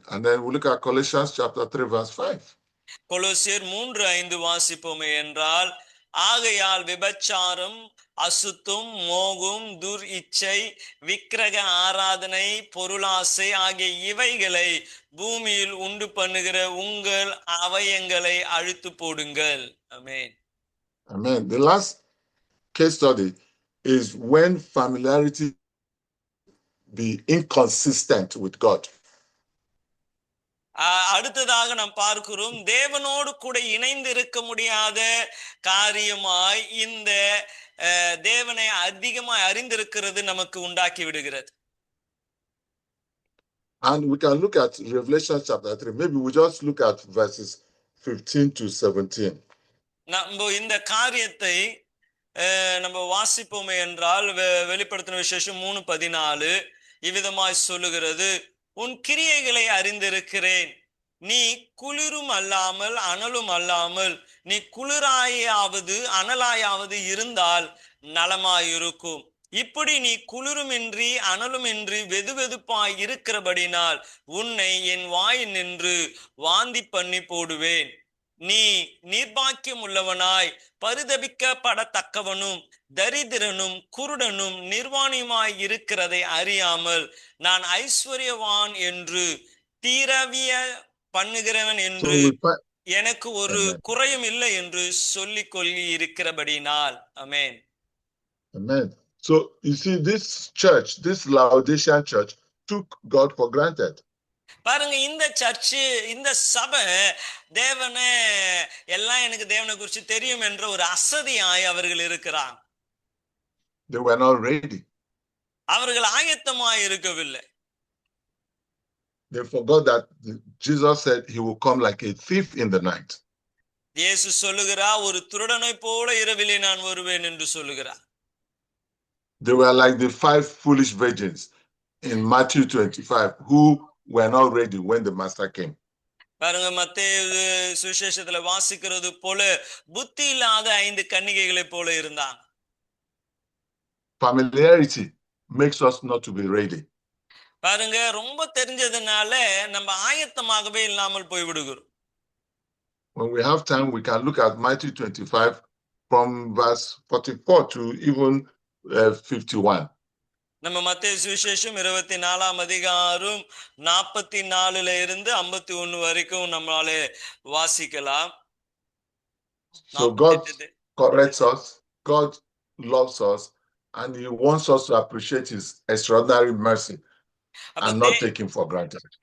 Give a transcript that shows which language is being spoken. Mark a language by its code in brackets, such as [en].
[en] And then we look at Colossians chapter 3 verse 5. [ta] கொலோசியர் 3:5 வாசிப்போமே என்றால், ஆகையால் விபச்சாரம், அசுத்தம், மோகம், துர் இச்சை, விக்கிரக ஆராதனை, பொருளாசை ஆகிய இவைகளை பூமியில் உண்டு பண்ணுகிற உங்கள் அவயங்களை அழித்து போடுங்கள். ஆமென். [en] Amen. The last case study is when familiarity be inconsistent with God. [ta] அடுத்ததாக நாம் பார்க்கிறோம், தேவனோடு கூட இணைந்து இருக்க முடியாத காரியமாய் இந்த தேவனை அதிகமாய் அறிந்திருக்கிறது நமக்கு உண்டாக்கி விடுகிறது. [en] And we can look at Revelation chapter 3. Maybe we just look at verses 15 to 17. [ta] நம்ம இந்த காரியத்தை நம்ம வாசிப்போமே என்றால், வெளிப்படுத்தின விசேஷம் 3:14 இவ்விதமாய் சொல்லுகிறது, உன் கிரியைகளை அறிந்திருக்கிறேன். நீ குளிரும் அல்லாமல் அனலும் அல்லாமல் நீ குளிராயாவது அனலாயாவது இருந்தால் நலமாயிருக்கும். இப்படி நீ குளிருமின்றி அனலுமின்றி வெதுவெதுப்பாய் இருக்கிறபடினால் உன்னை என் வாய் நின்று வாந்தி பண்ணி போடுவேன். நீ நிர்பாக்கியம் உள்ளவனாய் பரிதபிக்கப்படத்தக்கவனும் தரித்திரனும் குருடனும் நிர்வாணியுமாய் இருக்கிறதை அறியாமல் நான் ஐஸ்வர்யவான் என்று தீரவிய பண்ணுகிறவன் என்று எனக்கு ஒரு குறையும் இல்லை என்று சொல்லிக் கொள்ளி இருக்கிறபடினால். ஆமென். [en] Amen. So you see, this church, this Laodicean church, took God for granted. [ta] பாருங்க, இந்த சர்ச்சு, இந்த சபை தேவனை எல்லாம் எனக்கு தேவனை குறித்து தெரியும் என்ற ஒரு அசதியாய் அவர்கள் இருக்கிறாங்க. [en] They were not ready. [ta] அவர்கள் ஆயத்தமாய் இருக்கவில்லை. [en] They forgot that Jesus said he will come like a thief in the night. [ta] இயேசு சொல்லுகிறார், ஒரு திருடனை போல இரவிலே நான் வருவேன் என்று சொல்லுகிறார். [en] They were like the 5 foolish virgins in Matthew 25 who were not ready when the master came. [ta] பாருங்க, மத்தேயு சுவிசேஷத்துல வாசிக்கிறது போல புத்தி இல்லாத 5 கன்னிகைகளை போல இருந்தாங்க. [en] Familiarity makes us not to be ready. [ta] பாருங்க, ரொம்ப தெரிஞ்சதுனால நம்ம ஆயத்தமாகவே இல்லாமல் போய் விடுகிறோம். [en] When we have time, we can look at Matthew 25 from verse 44 to even 51. [ta] நம்ம மத்தேயு சுவிசேஷம் 24ஆம் அதிகாரம் 44ல இருந்து 51 வரைக்கும் நம்மளால வாசிக்கலாம். [en] So God corrects us, God loves us, and he wants us to appreciate his extraordinary mercy and not take him for granted.